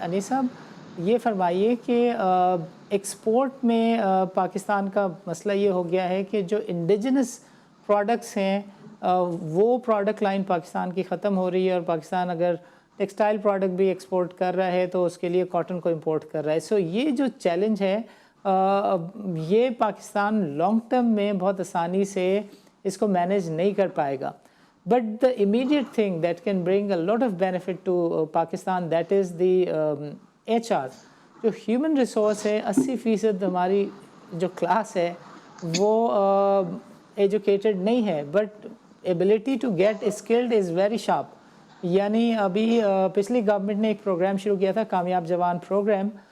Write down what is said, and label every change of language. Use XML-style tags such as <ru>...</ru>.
<ur>انیس صاحب یہ فرمائیے کہ ایکسپورٹ میں پاکستان کا مسئلہ یہ ہو گیا ہے کہ جو انڈیجنس پروڈکٹس ہیں وہ پروڈکٹ لائن پاکستان کی ختم ہو رہی ہے, اور پاکستان اگر ٹیکسٹائل پروڈکٹ بھی ایکسپورٹ کر رہا ہے تو اس کے لیے کاٹن کو امپورٹ کر رہا ہے. سو یہ جو چیلنج ہے یہ پاکستان لانگ ٹرم میں بہت آسانی سے اس کو مینیج نہیں کر پائے گا.</ur> <en>But the immediate thing that can bring a lot of benefit to Pakistan, that is the HR.</en> <ur>جو ہیومن ریسورس ہے 80% ہماری جو کلاس ہے وہ ایجوکیٹڈ نہیں ہے,</ur> <en>But ability to get skilled is very sharp.</en> <ur>یعنی ابھی پچھلی گورنمنٹ نے ایک پروگرام شروع کیا تھا, کامیاب جوان پروگرام.</ur>